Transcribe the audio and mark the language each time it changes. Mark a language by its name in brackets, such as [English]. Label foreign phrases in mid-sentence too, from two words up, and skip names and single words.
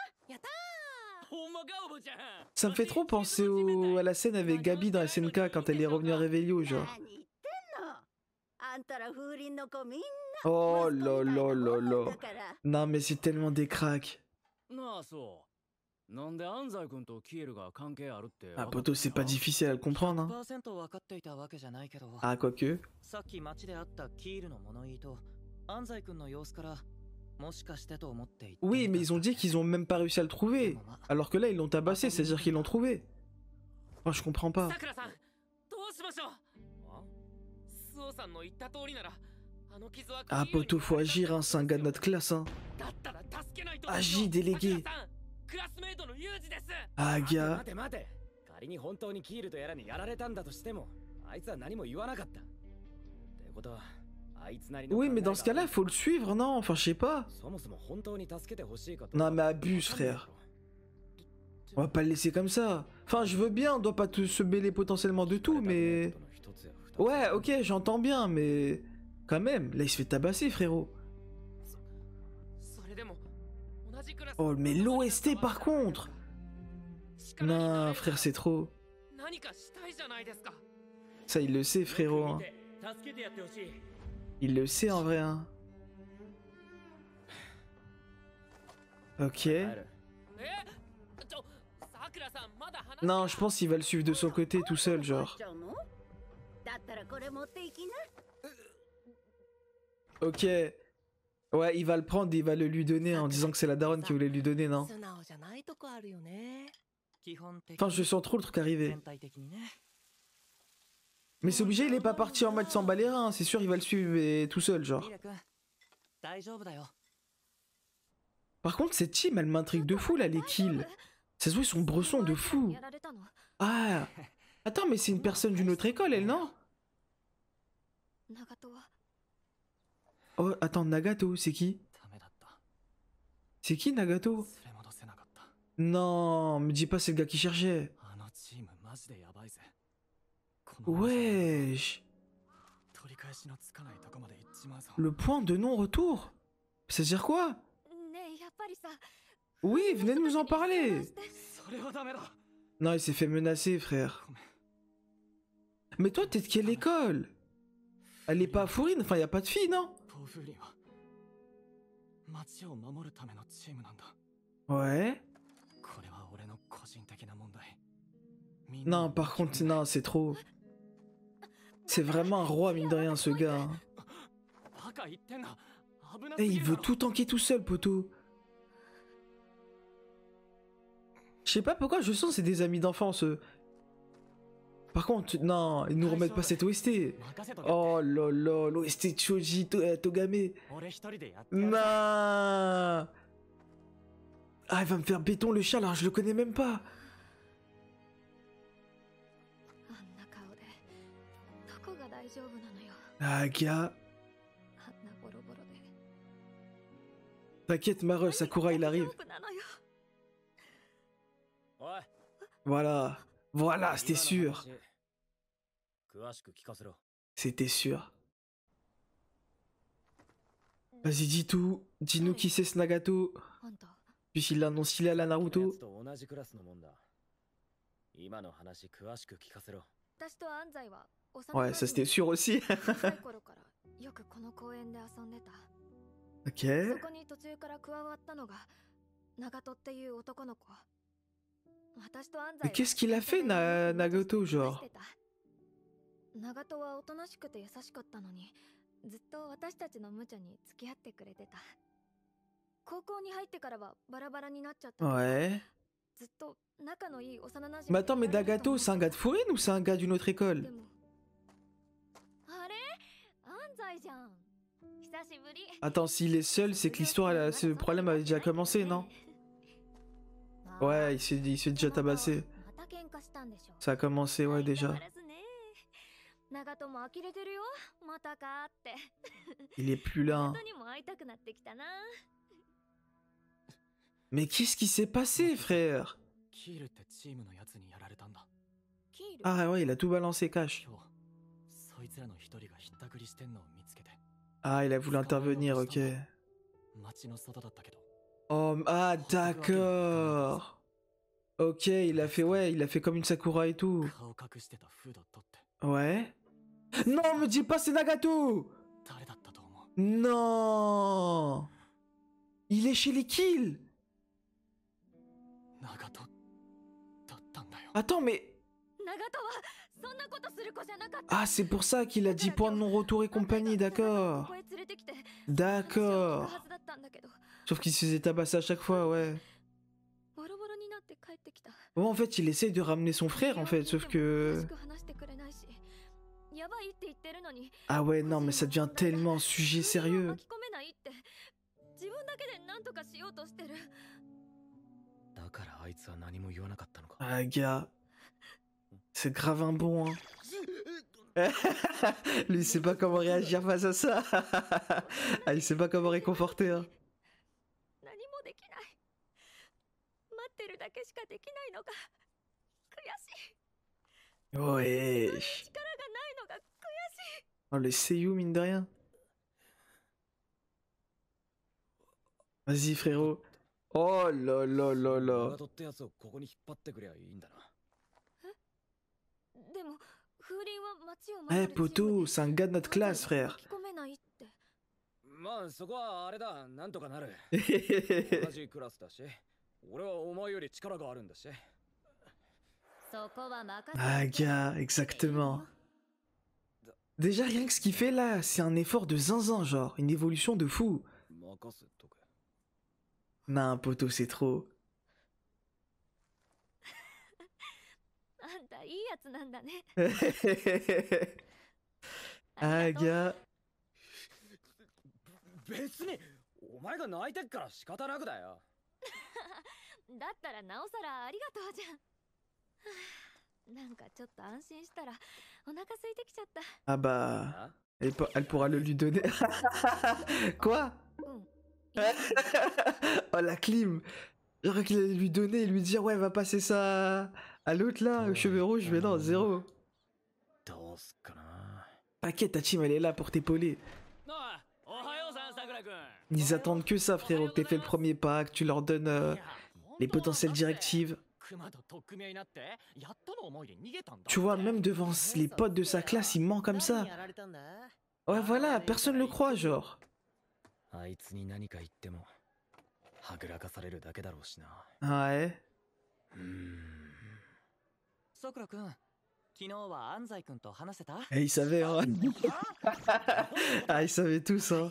[French] Ça me fait trop penser à la scène avec Gabi dans SNK quand elle est revenue à Revelio, genre. Oh là là là là. Non mais c'est tellement des cracks. [Japanese] なんで安西君とキールが関係あるって。 [French] Ah, poto, c'est pas difficile à le comprendre, hein. [Japanese] 100% 分かっていたわけじゃないけど、 [French] Ah, quoique. [Japanese] さっき街で会ったキールの物言いと安西君の様子からもしかしてと思っていた。 [French] Oui, mais ils ont dit qu'ils ont même pas réussi à le trouver. Alors que là, ils l'ont tabassé, c'est-à-dire qu'ils l'ont trouvé. Oh, je comprends pas. [Japanese] さくらさん、どうしましょう。スオさんの言った通りなら、あの傷は [French] Ah, poto, faut agir, hein. C'est un gars de notre classe, hein. [Japanese] だったら助けないと。 [French] Agis, délégué. [Japanese] さくらさん、クラスメイトのユージです。 [French] Ah, [Japanese] 待て [French] gars. [Japanese] 待て待て。仮に本当にキールとやらにやられたんだとしても、あいつは何も言わなかった。ってことは、あいつなりの。 [French] Oui, mais dans ce cas-là, faut le suivre, non? Enfin, je sais pas. [Japanese] そもそも本当に助けてほしいかと。 [French] Non, mais abuse, frère. On va pas le laisser comme ça. Enfin, je veux bien, on doit pas se mêler potentiellement de tout, mais... Ouais, ok, j'entends bien, mais... Quand même, là, il se fait tabasser, frérot. [Japanese] それでも同じクラス。 [French] Oh, mais l'OST, par contre. Non, frère, c'est trop. [Japanese] 何かしたいじゃないですか。 [French] Ça, il le sait, frérot, hein. [Japanese] 助けてやってほしい。 [French] Il le sait, en vrai, hein. Ok. Non, je pense qu'il va le suivre de son côté, tout seul, genre. Ok. Ouais, il va le prendre et il va le lui donner en disant que c'est la daronne qui voulait lui donner, non? [Japanese] 素直じゃないとこあるよね。基本的 [French] Enfin, je sens trop le truc arriver. [Japanese] 全体的にね。 [French] Mais c'est obligé, il est pas parti en mode sans bas les reins, c'est sûr, il va le suivre et tout seul, genre. [Japanese] ミラ君、大丈夫だよ。 [French] Par contre, cette team, elle m'intrigue de fou, là, les kills. Ça se voit, ils sont bressons de fou. Ah. Attends, mais c'est une personne d'une autre école, elle, non? Oh, attends, Nagato, c'est qui? [Japanese] ダメだった。 [French] C'est qui, Nagato? [Japanese] 連れ戻せなかった。 [French] Non, me dis pas c'est le gars qui cherchait. [Japanese] あのチームマジでやばいぜ。この [French] Wesh. [Japanese] 取り返しのつかないとこまで行っちまうぞ。 [French] Le point de non-retour? Ça veut dire quoi? Oui, venez de nous en parler. [Japanese] それはダメだ。 [French] Non, il s'est fait menacer, frère. Mais toi, t'es de quelle école? Elle est pas à Fourine, enfin, y a pas de fille, non? [Japanese] ポーフーリンは街を守るためのチームなんだ。 [French] Ouais. [Japanese] これは俺の個人的な問題。 [French] Non, par contre, non, c'est trop. C'est vraiment un roi, mine de rien, ce gars. Hein. [Japanese] バカ言ってんな。危な [French] Eh, [Japanese] すぎ [French] il [Japanese] る [French] veut [Japanese] だろ。 [French] tout tanker tout seul, poteau. Je sais pas pourquoi, je sens que c'est des amis d'enfance. Par contre, non, ils nous remettent pas cette OST. [Japanese] 任せとけ。 [French] Oh là là, l'OST Choji Togame. [Japanese] 俺一人でやってやる。 [French] Non. Ah, il va me faire béton le chat, alors je le connais même pas. Ah, gars. T'inquiète, Mareuse, Sakura, il arrive. [Japanese] おい。 [French] Voilà. Voilà, c'était sûr. [Japanese] 詳しく聞かせろ。 [French] C'était sûr. Vas-y, dis tout. Dis-nous qui c'est ce Nagato. Puisqu'il l'annonce, il est à la [Japanese] や [French] Naruto. [Japanese] つと同じクラスのもんだ。今の話詳しく聞かせろ。 [French] Ouais, ça c'était sûr aussi. [Japanese] そ [French] Ok. [Japanese] こに途中から加わったのが長門っていう男の子。私と安西 [French] Mais qu'est-ce qu'il a fait, Nagato, genre? [Japanese] 長門はおとなしくて優しかったのに、ずっと私たちの無茶に付き合ってくれてた。高校に入ってからはバラバラになっちゃったけど。 [French] Ouais. [Japanese] ずっと仲のいい幼馴 [French] Mais attends, mais Nagato, c'est un gars de Fourine ou c'est un gars d'une autre école? [Japanese] でもあれ安西じゃん。久しぶり。 [French] Attends, s'il est seul, c'est que l'histoire, ce problème avait déjà commencé, non? Ouais, il s'est déjà tabassé. [Japanese] また喧嘩したんでしょ。 [French] Ça a commencé, ouais, déjà. [Japanese] 長門も呆れてるよ。またかって。 [French] Il est plus là. [Japanese] 本当にも会いたくなってきたな。 [French] Mais qu'est-ce qui s'est passé, frère? [Japanese] キールってチームのやつにやられたんだ。キール。 [French] Ah ouais, il a tout balancé, cash. [Japanese] 今日、そいつらの一人がひったくりしてんのを見つけて。 [French] Ah, il a voulu intervenir, ok. [Japanese] 街の外だったけど。 [French] Oh, ah, d'accord. Ok, il a fait, ouais, il a fait comme une Sakura et tout. [Japanese] 顔隠してたフード取って [French] Ouais. Non, me dis pas c'est Nagato! [Japanese] 誰だったと思う？ [French] Non! Il est chez les kills! [Japanese] 長 [French] Attends, mais... [Japanese] 長門はそんなことする子じゃなかった。 [French] Ah, c'est pour ça qu'il a 10 points de non-retour et compagnie, d'accord. [Japanese] ここへ連れてきて [French] D'accord. [Japanese] 話を聞くはずだったんだけど、 [French] Sauf qu'il se faisait tabasser à chaque fois, ouais. [Japanese] ボロボロになって帰ってきた。 [French] Bon, en fait, il essaye de ramener son frère, en fait, sauf que... [Japanese] 詳しく話してくれないし、やばいって言ってるのに、 [French] Ah ouais, non, mais ça devient tellement un sujet [Japanese] 自分を [French] sérieux. [Japanese] 巻き込めないって、自分だけで何とかしようとしてる。だからあいつは何も言わなかったのか。 [French] Ah, gars. C'est grave un bon, hein. Lui, il sait pas comment réagir face à ça. Ah, il sait pas comment réconforter, hein. [Japanese] 何もできない。待ってるだけしかできないのが悔しい。 [French] Ouais. [Japanese] 力がないのが悔しい。 [French] Oh, le Seiyu, mine de rien. Vas-y, frérot. Oh là là là là. [Japanese] 長門ってやつをここに引っ張ってくりゃいいんだな。でも風鈴は街を [French] Eh, [Japanese] 守るチームで [French] poto, c'est un gars de notre classe, frère. [Japanese] 巻き込めないって。まあそこはあれだ、なんとかなる。同じクラスだし、俺はお前より力があるんだし。そこは任せて。 [French] Ah, gars, exactement. Déjà, rien que ce qu'il fait là, c'est un effort de zinzin, genre, une évolution de fou. [Japanese] 任せとけ。 [French] Non, poto, c'est trop. [Japanese] あんたいいやつなんだね。 [French] Ah, gars. [Japanese] 別にお前が泣いてっから仕方なくだよ。だったらなおさらありがとうじゃん。はあ、なんかちょっと安心したらお腹空いてきちゃった。 [French] Ah bah, elle pourra le lui donner. Quoi? [Japanese] うん。 [French] Oh, la clim. J'aurais qu'il allait lui donner et lui dire, ouais, va passer ça à l'autre là, aux cheveux rouges, mais non, zéro. [Japanese] どうすっかな。 [French] T'inquiète, ta team, elle est là pour t'épauler. [Japanese] おはようさんさくらくん。 [French] Ils attendent que ça, frérot, que t'aies fait le premier pas, que tu leur donnes les potentielles directives. [Japanese] 熊と取っ組み合いになってやっとの思いで逃げたんだ。 [French] Tu vois, même devant les potes de sa classe, il ment comme ça. [Japanese] 誰にやられたんだ？ [French] Ouais, voilà, personne le croit, genre. [Japanese] あいつに何か言ってもはぐらかされるだけだろうしな。 [French] Ouais. [Japanese] さくらくん、昨日は安西くんと話せた？ [French] Et il savait, hein. Ah, ils savaient tous, hein.